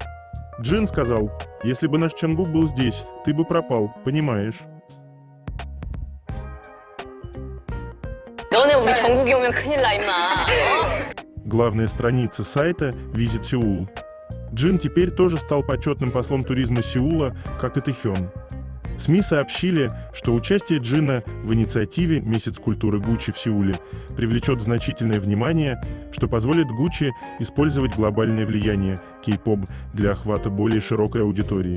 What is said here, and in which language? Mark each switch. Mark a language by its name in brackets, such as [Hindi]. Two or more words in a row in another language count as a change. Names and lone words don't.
[Russian] Джин сказал: «Если бы наш Чангук был здесь, ты бы пропал, понимаешь?» [Korean] 너네 우리 전국에 오면 큰일 나 임마. [Russian] Главная страница сайта Visit Seoul. Джин теперь тоже стал почетным послом туризма Сеула, как и Тэхён. СМИ сообщили, что участие Джина в инициативе «Месяц культуры Гуччи в Сеуле» привлечет значительное внимание, что позволит Гуччи использовать глобальное влияние кей-поп для охвата более широкой аудитории.